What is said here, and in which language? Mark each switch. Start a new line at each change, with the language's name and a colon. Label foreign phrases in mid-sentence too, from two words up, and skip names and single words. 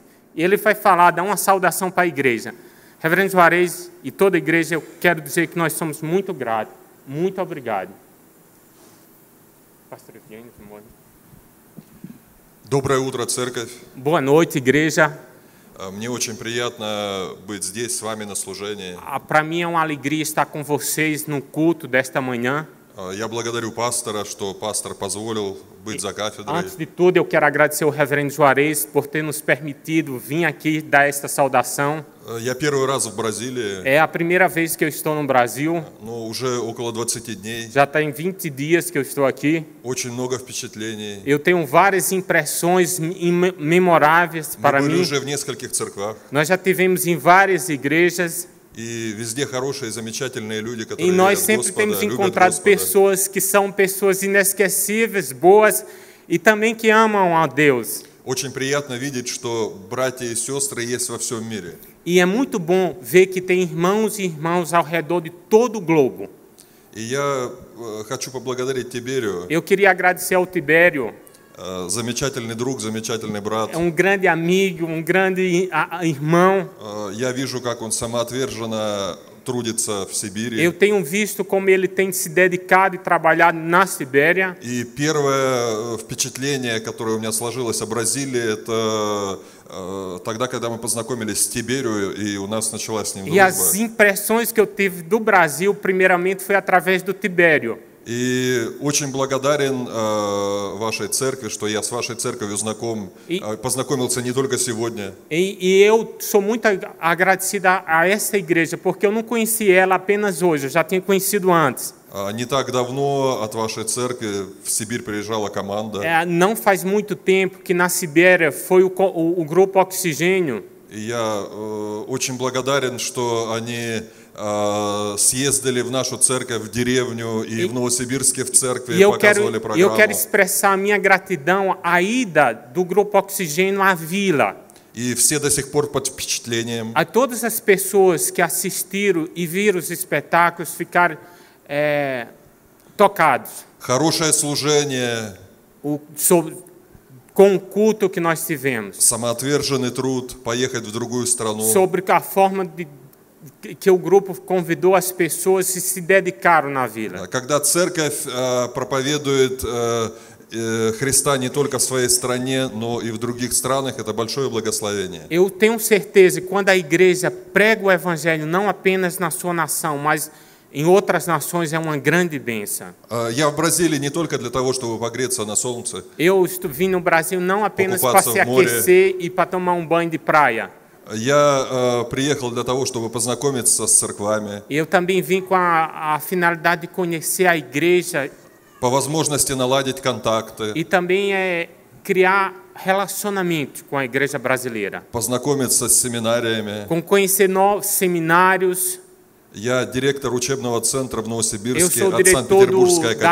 Portuguese: E ele vai falar, dar uma saudação para a igreja. Reverendo Juarez e toda a igreja, eu quero dizer que nós somos muito gratos. Muito obrigado. Pastor Evgeny,
Russian: Доброе утро, церковь.
Portuguese: Boa noite, igreja.
Russian: Мне очень приятно быть здесь с вами на служении.
Portuguese: Para mim é uma alegria estar com vocês no culto desta manhã.
Russian: Я благодарю пастора, что пастор позволил быть за кафедрой.
Portuguese: Antes de tudo, eu quero agradecer ao Reverendo Juarez por ter nos permitido vir aqui dar esta saudação.
Russian: Я первый раз в Бразилии.
Portuguese: É a primeira vez que eu estou no Brasil.
Russian: Но уже около 20 дней.
Portuguese: Já tem 20 dias que eu estou aqui.
Russian: Очень много впечатлений.
Portuguese: Eu tenho várias impressões memoráveis para mim.
Russian: Мы были уже в нескольких церквах.
Portuguese: Nós já tivemos em várias igrejas.
Russian: E везде хорошие, замечательные люди, которые
Portuguese: E nós
Russian: верят в
Portuguese: sempre
Russian: Господа,
Portuguese: temos
Russian: любят
Portuguese: encontrado
Russian: Господа.
Portuguese: pessoas que são pessoas inesquecíveis, boas e também que amam a Deus.
Russian: Очень приятно видеть, что братья и сестры есть во всем мире.
Portuguese: E é muito bom ver que tem irmãos e irmãs ao redor de todo o globo.
Russian: И я хочу поблагодарить Тиберию.
Portuguese: Eu queria agradecer ao Tibério.
Russian: Замечательный друг, замечательный брат.
Portuguese: É um grande amigo, um grande irmão.
Russian: Я вижу, как он самоотверженно трудится в Сибири.
Portuguese: Eu tenho visto como ele tem se dedicado e trabalhado na Sibéria.
Russian: И первое впечатление, которое у меня сложилось о Бразилии, это тогда, когда мы познакомились с Тиберио, и у нас началась с ним
Portuguese: E as
Russian: дружба.
Portuguese: impressões que eu tive do Brasil, primeiramente, foi através do Tibério.
Russian: И очень благодарен вашей церкви, что я с вашей церковью знаком, познакомился не только сегодня.
Portuguese: E eu sou muito agradecido a essa igreja, porque eu não conheci ela apenas hoje, eu já tinha conhecido antes.
Russian: Не так давно от вашей церкви в Сибирь приезжала команда.
Portuguese: Não faz muito tempo que na Sibéria foi o Grupo Oxigênio.
Russian: И я очень благодарен, что они съездили в нашу церковь, в деревню, и в Новосибирске в церкви показывали программу.
Portuguese: Eu quero expressar a minha gratidão à ida do Grupo Oxigênio à vila.
Russian: И все до сих пор под впечатлением.
Portuguese: A todas as pessoas que assistiram e viram os espetáculos ficaram tocados.
Russian: Хорошее служение.
Portuguese: Com o culto que nós tivemos.
Russian: Самоотверженный труд, поехать в другую страну.
Portuguese: Sobre a forma que o grupo convidou as pessoas e se dedicaram na vila.
Russian: Когда церковь проповедует Христа не только в своей стране, но и в других странах, это большое благословение.
Portuguese: Eu tenho certeza que quando a igreja prega o evangelho não apenas na sua nação, mas em outras nações, é uma grande bênção.
Russian: Я в Бразилии не только для того, чтобы погреться на солнце.
Portuguese: Eu vim no Brasil não apenas para se aquecer e para tomar um banho de praia.
Russian: Я приехал для того, чтобы познакомиться с церквами.
Portuguese: Eu também vim com a finalidade de conhecer a igreja.
Russian: По возможности наладить контакты.
Portuguese: E também criar relacionamento com a igreja brasileira.
Russian: Познакомиться с семинариями.
Portuguese: Com conhecer novos seminários.
Russian: Я директор учебного центра в Новосибирске
Portuguese: Eu sou
Russian: от
Portuguese: diretor
Russian: Санкт-Петербургской
Portuguese: da